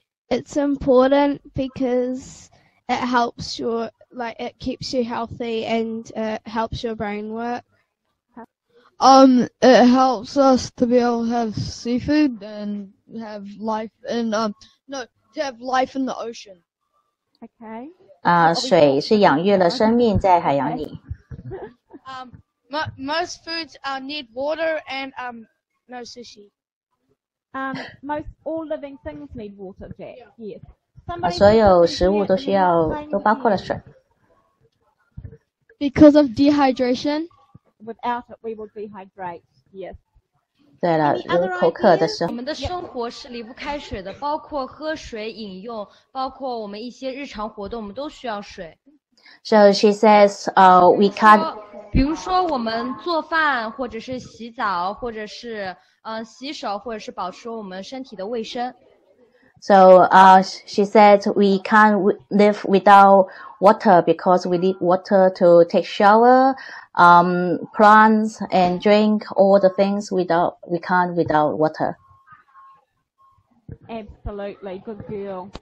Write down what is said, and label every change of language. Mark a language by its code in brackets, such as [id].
[en] It's important because it helps your, like, it keeps you healthy and helps your brain work. It helps us to be able to have seafood and have life in to have life in the ocean. Okay. [zh] 水是养育了生命在海洋里。 [en] Most foods need water and no sushi. Most all living things need water, Jack. Yes. [zh] 所有食物都需要，都包括了水。 [en] Because of dehydration. Without it, we will dehydrate. Yes. [zh] 对了，如口渴的时候。我们的生活是离不开水的，包括喝水、饮用，包括我们一些日常活动，我们都需要水。 [en] So she says, we can't. [zh] 比如说我们做饭，或者是洗澡，或者是洗手，或者是保持我们身体的卫生。 [en] So she said we can't live without water because we need water to take shower, plants and drink all the things we can't without water. Absolutely, good girl.